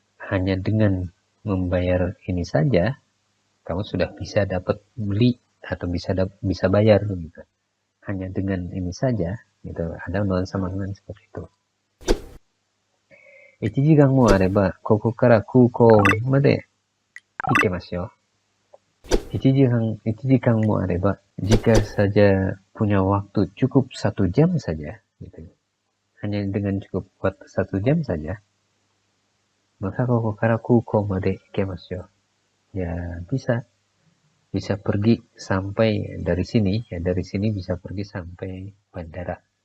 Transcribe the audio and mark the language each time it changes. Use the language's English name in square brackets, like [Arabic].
[Indonesian] Hanya dengan membayar ini saja, kamu sudah bisa dapat beli atau bisa bayar gitu. Hanya dengan ini saja, gitu. Ada nuansa makna seperti itu. [Japanese] 1時間もあれば、ここから空港まで行けますよ。 1時間もあれば、 [Indonesian] jika saja punya waktu cukup 1 jam saja, gitu. Hanya dengan cukup waktu 1 jam saja, maka [Japanese] koko kara kuko made ikemasu yo. [Indonesian] Ya, bisa pergi sampai dari sini, ya dari sini bisa pergi sampai bandara.